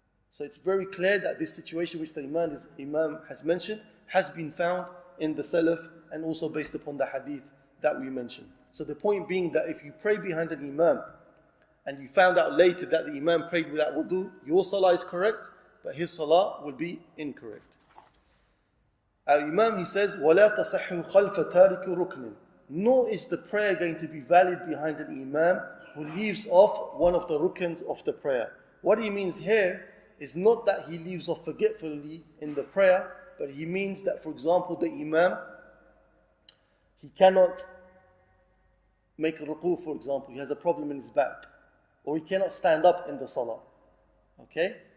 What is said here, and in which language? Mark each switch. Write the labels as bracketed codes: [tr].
[en] So it's very clear that this situation which the Imam has mentioned has been found in the Salaf and also based upon the hadith that we mentioned. So the point being that if you pray behind an Imam and you found out later that the Imam prayed without wudu, your salah is correct, but his salah will be incorrect. Our Imam, he says, [ar] وَلَا تَصَحُّ خَلْفَ تَارِكُ رُكْنٍ. [en] Nor is the prayer going to be valid behind an Imam who leaves off one of the rukns of the prayer. What he means here is not that he leaves off forgetfully in the prayer, but he means that, for example, the Imam, he cannot make a ruku, for example, he has a problem in his back, or he cannot stand up in the salah. Okay?